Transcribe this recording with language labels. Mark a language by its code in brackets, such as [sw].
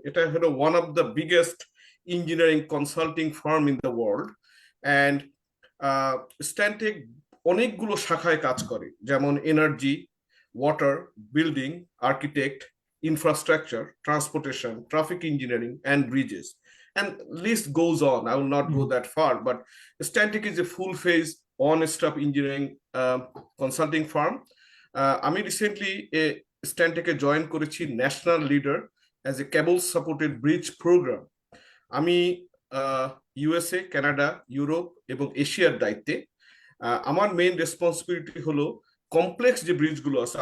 [bn] এটা হলো [en] One of the biggest engineering consulting firm in the world. [bn] And স্ট্যানটেক অনেকগুলো শাখায় কাজ করে, যেমন energy, water, building, architect, infrastructure, transportation, traffic engineering and Bridges, [en] and list goes on. I will not go that far, but Stantec is a full phase on-staff engineering consulting firm. [bn] আমি recently স্ট্যানটেকে join করেছি national leader [en] As a cable supported bridge programme. [bn] আমি USA, Canada, Europe এবং এশিয়ার দায়িত্বে। আমার main responsibility হলো complex যে ব্রিজগুলো আছে।